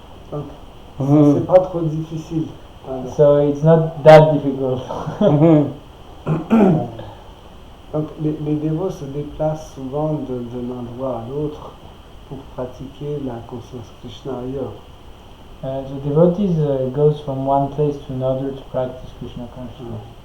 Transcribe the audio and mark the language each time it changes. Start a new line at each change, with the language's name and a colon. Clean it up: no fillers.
French: Donc, c'est pas trop difficile.
English: So it's not that difficult.
French: Donc les dévots se déplacent souvent d'un endroit à l'autre pour pratiquer la conscience Krishna ailleurs.
English: The devotees goes from one place to another to practice Krishna consciousness.